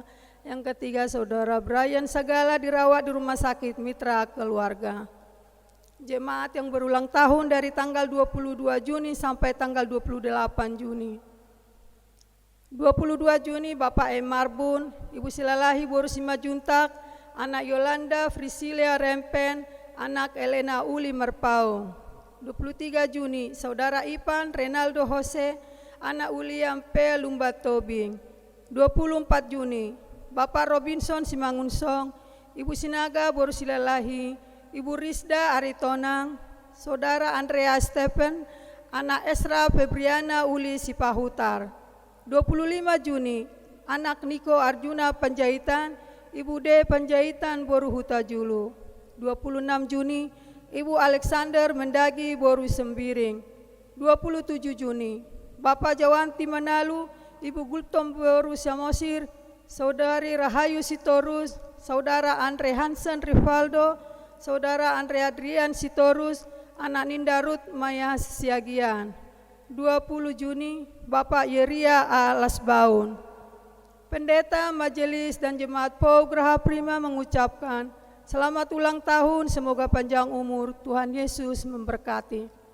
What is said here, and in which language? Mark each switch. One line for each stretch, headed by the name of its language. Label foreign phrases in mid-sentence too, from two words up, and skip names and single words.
Indonesian: Yang ketiga Saudara Brian Sagala dirawat di Rumah Sakit Mitra Keluarga. Jemaat yang berulang tahun dari tanggal 22 Juni sampai tanggal 28 Juni. 22 Juni Bapak M. Marbun, Ibu Silalahi Borusima Juntak, anak Yolanda Frisilia Rempen, anak Elena Uli Merpau. 23 Juni Saudara Ipan Renaldo Jose, anak William P. Lumba Tobing. 24 Juni Bapak Robinson Simangunsong, Ibu Sinaga Borusilalahi, Ibu Rizda Aritonang, Saudara Andrea Stephen, anak Esra Febriana Uli Sipahutar. 25 Juni, anak Niko Arjuna Panjaitan, Ibu D Panjaitan Boru Huta Julu. 26 Juni, Ibu Alexander Mendagi Boru Sembiring. 27 Juni, Bapak Jawanti Manalu, Ibu Gultom Boru Samosir, Saudari Rahayu Sitorus, Saudara Andre Hansen Rivaldo, Saudara Andre Adrian Sitorus, anak Ninda Ruth Maya Siagian. 20 Juni, Bapak Yeria Alasbaun. Pendeta, Majelis, dan Jemaat POU Graha Prima mengucapkan selamat ulang tahun, semoga panjang umur, Tuhan Yesus memberkati.